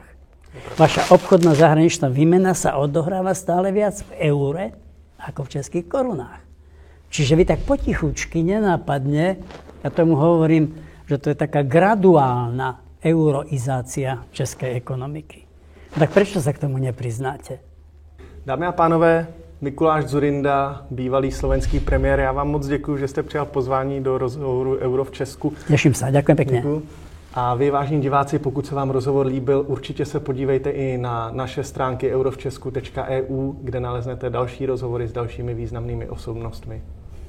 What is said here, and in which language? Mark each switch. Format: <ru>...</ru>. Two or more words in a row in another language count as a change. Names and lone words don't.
<sk>Vaša obchodná zahraničná výmena sa odohráva stále viac v eure ako v českých korunách. Čiže vy tak potichučky, nenápadne, ja tomu hovorím, že to je taká graduálna euroizácia českej ekonomiky. Tak prečo sa k tomu nepriznáte?</sk> <cs>Dámy a pánové, Mikuláš Dzurinda, bývalý slovenský premiér, já vám moc děkuji, že jste přijal pozvání do rozhovoru Euro v Česku. Těším se, děkuji pěkně. Děkuji. A vy, vážní diváci, pokud se vám rozhovor líbil, určitě se podívejte i na naše stránky eurovčesku.eu, kde naleznete další rozhovory s dalšími významnými osobnostmi.</cs>